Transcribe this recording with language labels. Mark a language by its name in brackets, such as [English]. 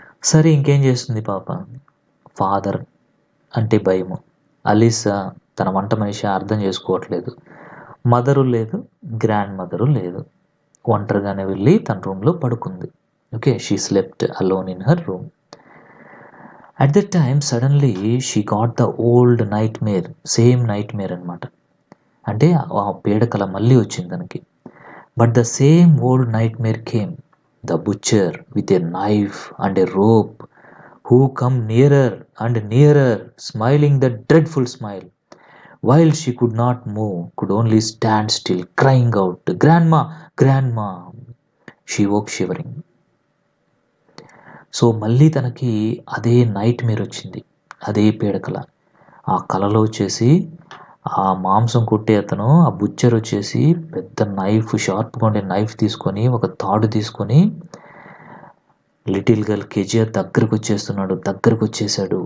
[Telugu] సరే ఇంకేం చేస్తుంది పాప, ఫాదర్ అంటే భయము, అలీసా తన వంట మనిషి అర్థం చేసుకోవట్లేదు, మదరు లేదు, గ్రాండ్ మదరు లేదు, ఒంటరిగానే వెళ్ళి తన రూమ్లో పడుకుంది. [English] Okay, she slept alone in her room. At that time suddenly she got the old nightmare, same nightmare అనమాట. [Telugu] అంటే ఆ పీడకల మళ్ళీ వచ్చింది తనకి. [English] But the same old nightmare came, the butcher with a knife and a rope, who come nearer and nearer, smiling the dreadful smile, while she could not move, could only stand still, crying out, "Grandma, Grandma!" She woke shivering. [Telugu] So మళ్ళీ తనకి అదే night Meyer వచ్చింది, అదే పీడకల. ఆ కలలో వచ్చేసి ఆ మాంసం కొట్టే అతను, ఆ బుచ్చర్ వచ్చేసి పెద్ద నైఫ్, షార్ప్గా ఉండే నైఫ్ తీసుకొని, ఒక తాడు తీసుకొని [English] little girl [Telugu] కేజీఆర్ దగ్గరకు వచ్చేసాడు.